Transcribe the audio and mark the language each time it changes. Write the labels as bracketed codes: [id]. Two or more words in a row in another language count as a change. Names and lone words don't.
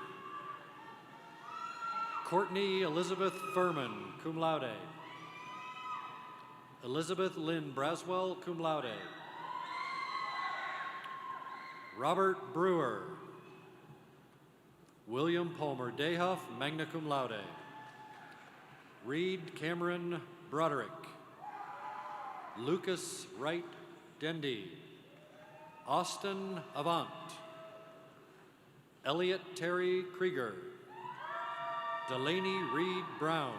[en] Courtney Elizabeth Furman, [la] cum laude. [en] Elizabeth Lynn Braswell, [la] cum laude. [en] Robert Brewer. William Palmer Dehuff, [la] magna cum laude. [en] Reed Cameron Broderick. Lucas Wright Dendy. Austin Avant. Elliot Terry Krieger. Delaney Reed Brown.